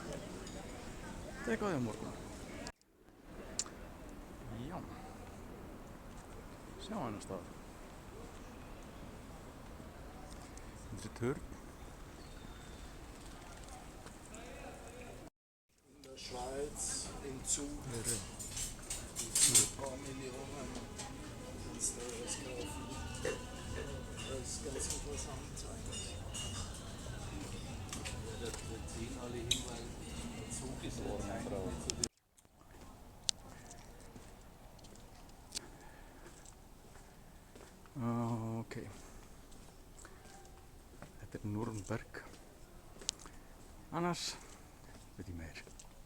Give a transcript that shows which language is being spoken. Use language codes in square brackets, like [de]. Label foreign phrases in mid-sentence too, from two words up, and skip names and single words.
[is] Teka á því á morgun. Já. Sjá hennar stað. Þetta er turn. [de] In der Schweiz im Zug für ein paar Millionen kannst du was kaufen. Das ist ganz interessant eigentlich. Da ziehen alle hin, weil der Zug ist ja Ok. [is] Þetta er Núrberg. Annars veit ég meir.